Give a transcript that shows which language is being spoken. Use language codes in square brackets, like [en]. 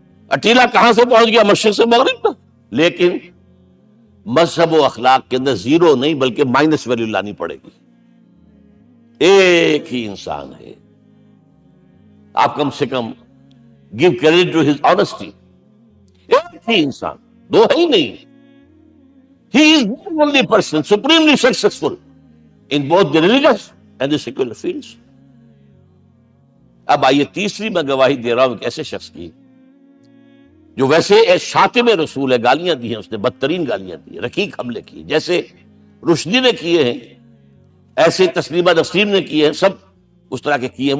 [ur] اٹیلا کہاں سے پہنچ گیا؟ مشرق سے مغرب تک. لیکن مذہب و اخلاق کے اندر زیرو نہیں بلکہ مائنس ویلیو لانی پڑے گی. ایک ہی انسان ہے, آپ کم سے کم [en] Give credit to his honesty. [ur] ایک ہی انسان, دو ہے ہی نہیں. [en] He is the only person supremely successful in both the religious and the secular fields. [ur] اب آئیے تیسری میں گواہی دے رہا ہوں ایک ایسے شخص کی جو ویسے شاتم رسول ہے, گالیاں دی ہیں اس نے, بدترین گالیاں دی, رقیق حملے کیے, جیسے رشدی نے کیے ہیں ایسے تسلیمہ نسرین نے کیے ہیں, سب اس طرح کے کیے ہیں.